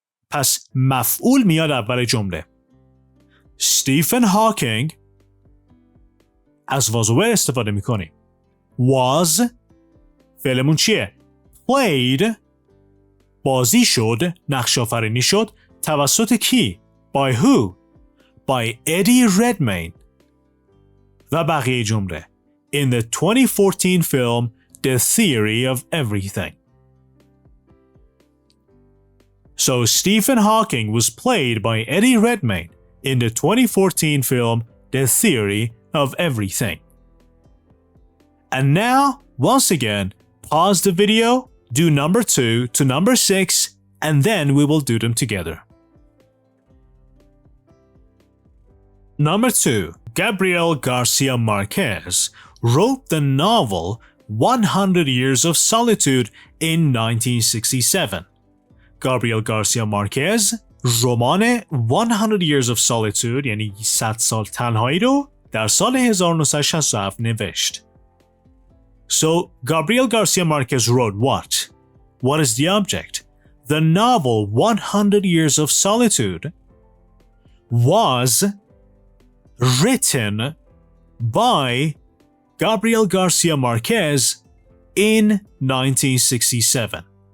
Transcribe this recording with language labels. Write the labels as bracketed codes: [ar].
[fa] پس مفعول میاد اول جمله. استیفن هاکینگ از was و were استفاده میکنیم. was فعلمون چیه؟ played بازی شد، نقش آفرینی شد توسط کی؟ [en] By who? By Eddie Redmayne. [fa] و بقیه جمله. [en] in the 2014 film The Theory of Everything. So Stephen Hawking was played by Eddie Redmayne in the 2014 film The Theory of Everything. And now, once again, pause the video, do number 2 to number 6, and then we will do them together. Number 2. Gabriel Garcia Marquez wrote the novel 100 Years of Solitude in 1967. [fa] Gabriel Garcia Marquez رمان 100 Years of Solitude یعنی 100 سال تنهایی رو در سال 1967 نوشت. [en] So, Gabriel Garcia Marquez wrote what? What is the object? The novel 100 Years of Solitude was written by Gabriel Garcia Marquez in 1967.